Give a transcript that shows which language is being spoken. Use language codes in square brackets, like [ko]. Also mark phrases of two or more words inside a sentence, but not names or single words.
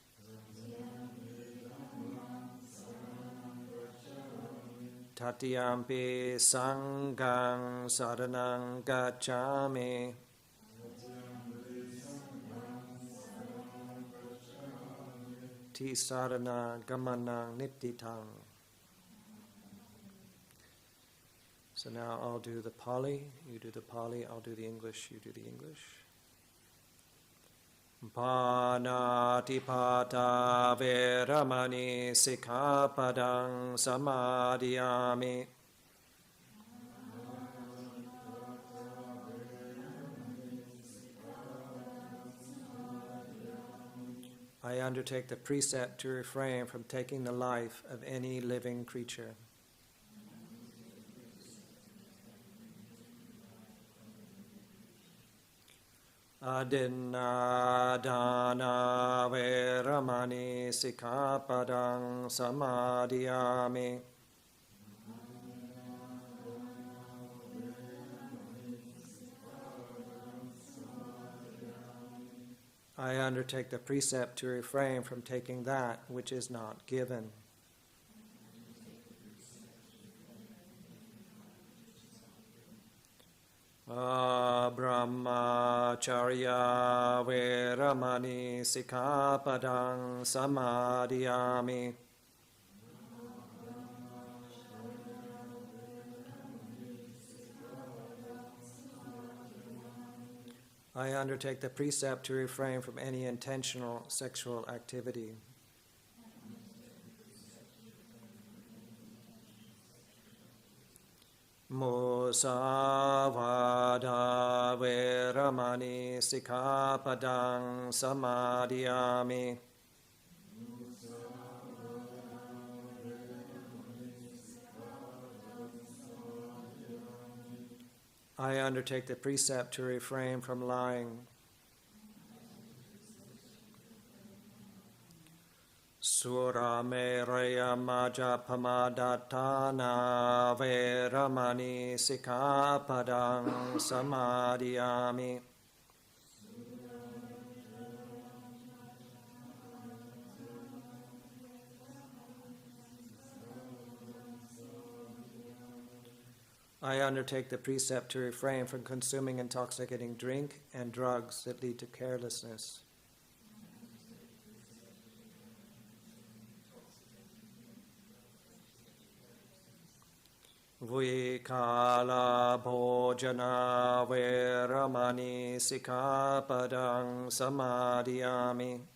[pi] Tatiyampi Saṅghāṃ saraṇaṃ gacchāmi. Tisarana gamanaṃ nittitaṃ. [en] So now I'll do the Pali, you do the Pali, I'll do the English, you do the English. [pi] Panatipata Veramani Sikkhapadang Samadhiyami. [en] I undertake the precept to refrain from taking the life of any living creature. [pi] Adinna dana veramani sikkhapadang samadhiyami. [en] I undertake the precept to refrain from taking that which is not given. [pi] Brahmacharya veramani sikkhapadang samadhiyami. [en] I undertake the precept to refrain from any intentional sexual activity. [pi] Musavada veramani sikkhapadang samadhiyami. [en] I undertake the precept to refrain from lying. [pi] Surameraya majapamadatana veramani sikkhapadang samadhiyami. [en] I undertake the precept to refrain from consuming intoxicating drink and drugs that lead to carelessness. [pi] Vikala bhojana veramani sikkhapadang samadhiyami.